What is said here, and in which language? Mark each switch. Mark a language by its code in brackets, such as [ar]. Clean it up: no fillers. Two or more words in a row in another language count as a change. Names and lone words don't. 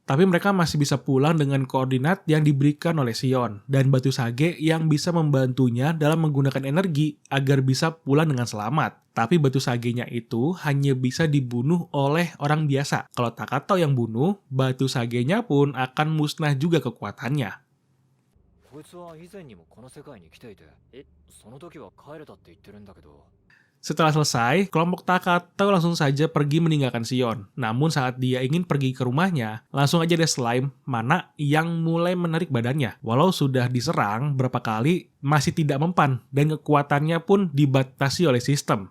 [id] Tapi mereka masih bisa pulang dengan koordinat yang diberikan oleh Sion, dan batu sage yang bisa membantunya dalam menggunakan energi agar bisa pulang dengan selamat. Tapi batu sagenya itu hanya bisa dibunuh oleh orang biasa. Kalau Takatau yang bunuh, batu sagenya pun akan musnah juga kekuatannya. [ja] こいつは以前にもこの世界に来ていて、その時は帰れたって言ってるんだけど。 [id] Setelah selesai, kelompok Takatau langsung saja pergi meninggalkan Sion. Namun saat dia ingin pergi ke rumahnya, langsung aja ada slime Mana yang mulai menarik badannya. Walau sudah diserang berapa kali, masih tidak mempan dan kekuatannya pun dibatasi oleh sistem.